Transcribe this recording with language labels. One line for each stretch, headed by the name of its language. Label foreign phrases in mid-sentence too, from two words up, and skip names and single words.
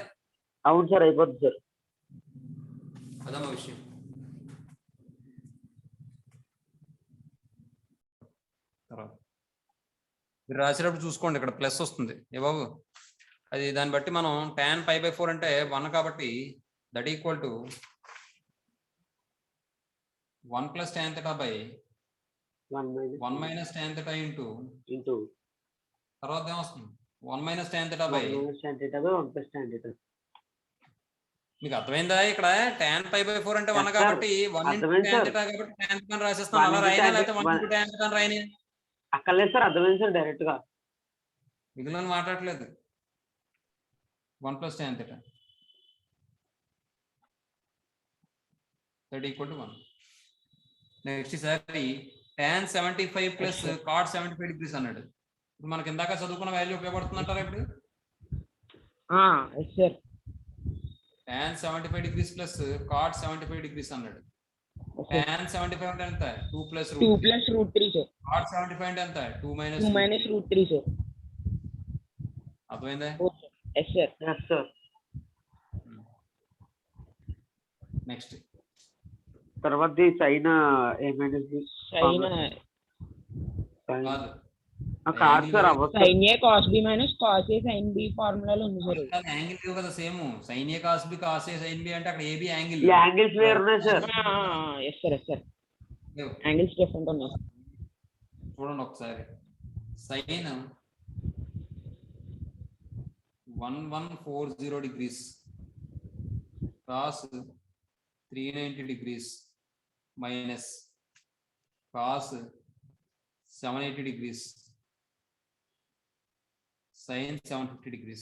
Telugu: అవును సార్, అయిపోతుంది సార్. అదమ్మా విషయం. తర్వాత మీరు రాసేటప్పుడు చూసుకోండి, ఇక్కడ ప్లస్ వస్తుంది ఏ బాబు. అది దాన్ని బట్టి మనం
English: tan pi by 4 అంటే 1 కాబట్టి that equal to 1 plus tan theta by 1 minus tan theta into
Telugu: తర్వాత ఏమొస్తుంది?
English: 1 minus tan theta by 1 minus tan theta by 1 plus tan theta.
Telugu: మీకు అర్థమైందా? ఇక్కడ
English: tan pi by 4
Telugu: అంటే 1
English: Yes, sir.
Telugu: కాబట్టి 1 into అర్థమైంది,
English: tan sir.
Telugu: theta కాబట్టి
English: tan theta
Telugu: అని రాసేస్తాను.
English: 1
Telugu: అలా
English: into
Telugu: రాయనా
English: tan
Telugu: లేకపోతే 1
English: one- into tan theta
Telugu: అని రాయని? అక్కర్లేదు సార్, అర్థమైంది సార్ డైరెక్ట్ గా. మిగిలిన మాట్లాడలేదు.
English: 1 plus tan theta that equal to 1. నెక్స్ట్ ఈసారి tan 75 plus cot 75 degrees అన్నాడు.
Telugu: ఇప్పుడు మనకి ఇందాక చదువుకున్న వాల్యూ ఉపయోగపడుతుందంటారా? ఇప్పుడు
English: yes sir. tan 75 degrees plus cot 75 degrees అన్నాడు. tan 75
Telugu: అంటే ఎంత?
English: 2 plus 2 root 3. plus root 3 సార్. cot 75
Telugu: అంటే ఎంత?
English: 2 minus 2 minus root 3 సార్.
Telugu: అర్థమైందా?
English: yes sir. yes sir. నెక్స్ట్
Telugu: తర్వాత సైన్ ఏమైనా
English: సైన్
Telugu: కాదు, కాదు సార్, అవ్వదు సార్.
English: sin a cos b minus cos a sin b
Telugu: ఫార్ములాలో ఉంది సార్. యాంగిల్ లేవు కదా సేమ్.
English: sin a cos b cos a sin b
Telugu: అంటే అక్కడ
English: ab యాంగిల్
Telugu: ఈ యాంగిల్స్ వేరు ఉన్నాయి సార్.
English: yes sir. yes sir.
Telugu: లేవు.
English: angles different
Telugu: ఉన్నాయి సార్. చూడండి ఒకసారి.
English: sin 1140 degrees cos 390 degrees minus cos 780 degrees sin 750 degrees.